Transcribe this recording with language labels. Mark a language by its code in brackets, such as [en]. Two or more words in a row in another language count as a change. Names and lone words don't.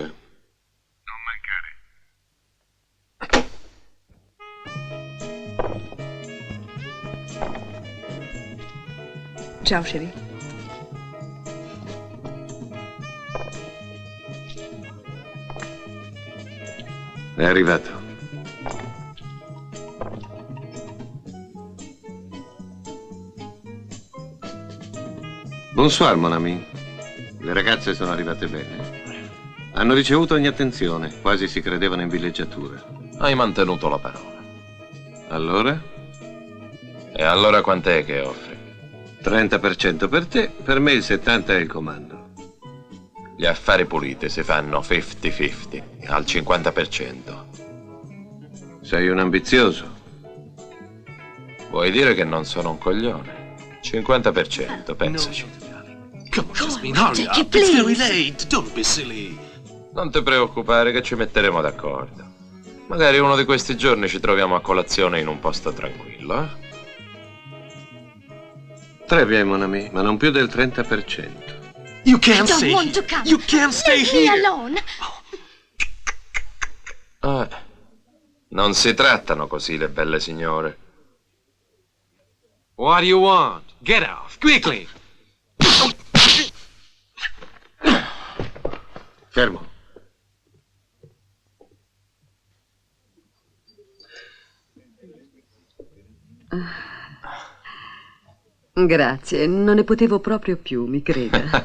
[it] Non mancare. Ciao, Sherry. È arrivato. [fr] Bonsoir, mon ami. [it] Le ragazze sono arrivate bene. Hanno ricevuto ogni attenzione, quasi si credevano in villeggiatura. Hai mantenuto la parola. Allora? E allora quant'è che offri? 30% per te, per me il 70% è il comando. Gli affari puliti si fanno 50-50, al 50%. Sei un ambizioso. Vuoi dire che non sono un coglione? 50%, pensaci. [en] Come on, Jasmine, hurry up. It's very late. Don't be silly. [it] Non ti preoccupare che ci metteremo d'accordo. Magari uno di questi giorni ci troviamo a colazione in un posto tranquillo, eh? [fr] Très bien, mon ami, [it] ma non più del 30%. [en] You can't stay here. You can't stay here. [it] Non si trattano così le belle signore. [en] What do you want? Get off, quickly. [it] Fermo. Grazie, non ne potevo proprio più, mi creda.